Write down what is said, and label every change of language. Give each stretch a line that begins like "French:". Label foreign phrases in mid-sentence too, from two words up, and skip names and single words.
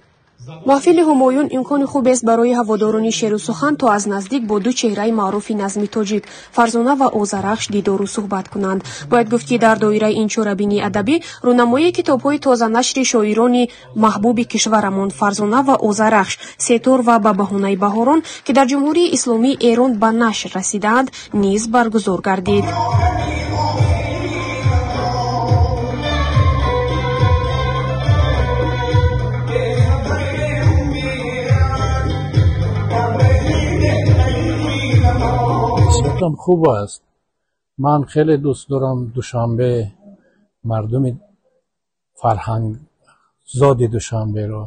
Tajik: маҳфили Ҳумоюн имкони хубест барои ҳаводорони шеру сухан то аз наздик бо ду чеҳраи маъруфи назми тоҷик Фарзона ва Озарахш дидору суҳбат кунанд. Бояд гуфт ки дар доираи ин чорабинии адабӣ рӯнамоии китобҳои тозанашри шоирони маҳбуби кишварамон Фарзона ва Озарахш, Сетор ва ба баҳонаи баҳорон ки дар ҷумҳурии исломии Эрон ба нашр расидаанд, низ баргузор гардид.
Persian: خوب است. من خیلی دوست دارم دوشنبه مردم فرهنگ زاد دوشنبه رو.